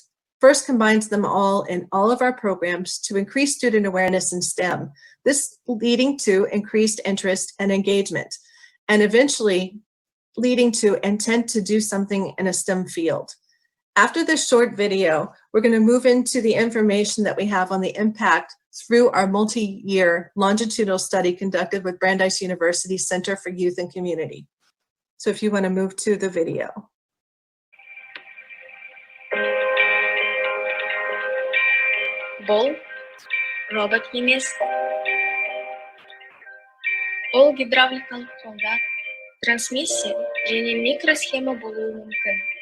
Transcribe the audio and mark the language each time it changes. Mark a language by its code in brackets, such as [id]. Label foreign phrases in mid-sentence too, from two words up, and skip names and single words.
[en] FIRST combines them all in all of our programs to increase student awareness in STEM, this leading to increased interest and engagement, and eventually leading to intent to do something in a STEM field. After this short video, we're going to move into the information that we have on the impact through our multi-year longitudinal study conducted with Brandeis University Center for Youth and Community. So if you want to move to the video. [kk] Бұл робот емес. Ол гидравликалық қолда трансмиссия және микросхема болуы мүмкін.